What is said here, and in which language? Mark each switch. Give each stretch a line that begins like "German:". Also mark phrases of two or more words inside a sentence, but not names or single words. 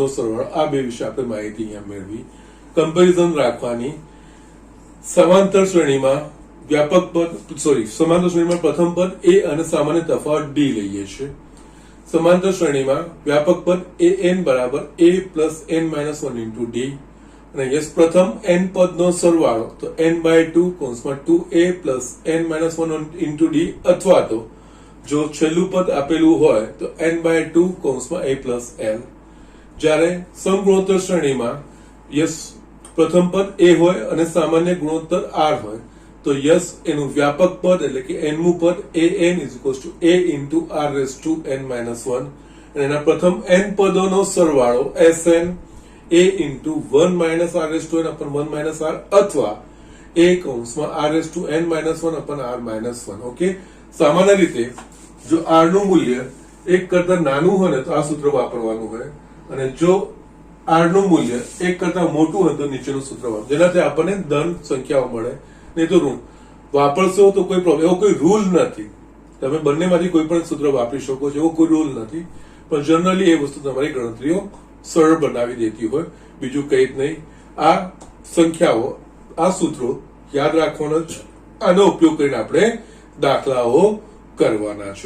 Gujarati: સરવાળો આ બે વિશે આપણે માહિતી અહીંયા મેળવી કમ્પેરિઝન રાખવાની સમાંતર શ્રેણીમાં વ્યાપક પદ સમાંતર શ્રેણીમાં પ્રથમ પદ a અને સામાન્ય તફાવત d લઈએ છીએ સમાંતર શ્રેણીમાં વ્યાપક પદ an બરાબર
English: a plus n minus 1 into d
Gujarati: અને યસ પ્રથમ n પદનો સરવાળો તો n/2 કૌંસમાં
English: 2a plus n minus 1 into d
Gujarati: અથવા તો જો છેલ્લું પદ આપેલું હોય તો n/2 કૌંસમાં
English: a plus n
Gujarati: જ્યારે સમગુણોત્તર શ્રેણીમાં યસ પ્રથમ પદ a હોય અને સામાન્ય ગુણોત્તર r હોય તો યસ એનું વ્યાપક પદ એટલે કે nમું પદ an
English: is equals to a into r raised to n minus 1
Gujarati: અને એના પ્રથમ n પદોનો સરવાળો
English: Sn a into 1 minus r raised to n upon 1 minus r
Gujarati: અથવા a કૌંસમાં
English: r raised to n minus 1 upon r minus 1
Gujarati: ઓકે સામાન્ય રીતે જો r નું મૂલ્ય 1 કરતા નાનું હોય ને તો આ સૂત્ર વાપરવાનું હોય અને જો r નું મૂલ્ય 1 કરતા મોટું હોય તો નીચેનું સૂત્ર વાપરવાનું જેનાથી આપણને ધન સંખ્યાઓ મળે નહીં તો ઋણ વાપરશો તો કોઈ પ્રોબ્લેમ એવો કોઈ રૂલ નથી તમે બંનેમાંથી કોઈ પણ સૂત્ર વાપરી શકો છો એવો કોઈ રૂલ નથી પણ જનરલી એ વસ્તુ તમારી ગણતરીઓ સરળ બનાવી દેતી હોય બીજું કંઈ જ નહીં આ સંખ્યાઓ આ સૂત્રો યાદ રાખવાનો જ આનો ઉપયોગ કરીને આપણે દાખલાઓ કરવાના છે.